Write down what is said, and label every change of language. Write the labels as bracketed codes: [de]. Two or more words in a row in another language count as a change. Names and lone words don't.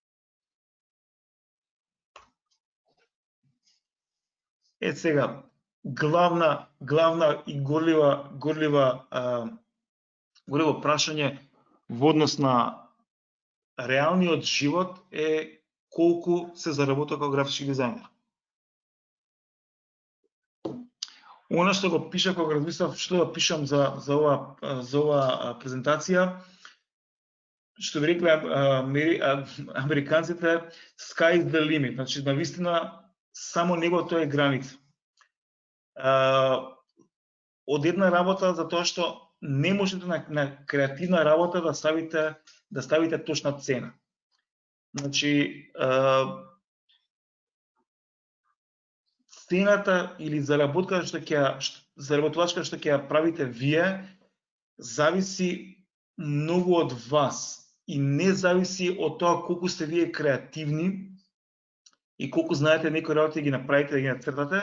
[mk] Сега, главна и горливо прашање во однос на реалниот живот е колку се заработува како графички дизајнер. Она што го пишав кога размислав што да пишам за ова презентација, што би рекле американците, [en] sky is the limit, [mk] значи навистина само небото е граница. Од една работа за тоа што не можете на креативна работа да ставите точна цена. Значи, цената или заработувачка што ќе ја правите вие, зависи многу од вас и не зависи од тоа колку сте вие креативни и колку знаете некои работи да ги направите, да ги нацртате.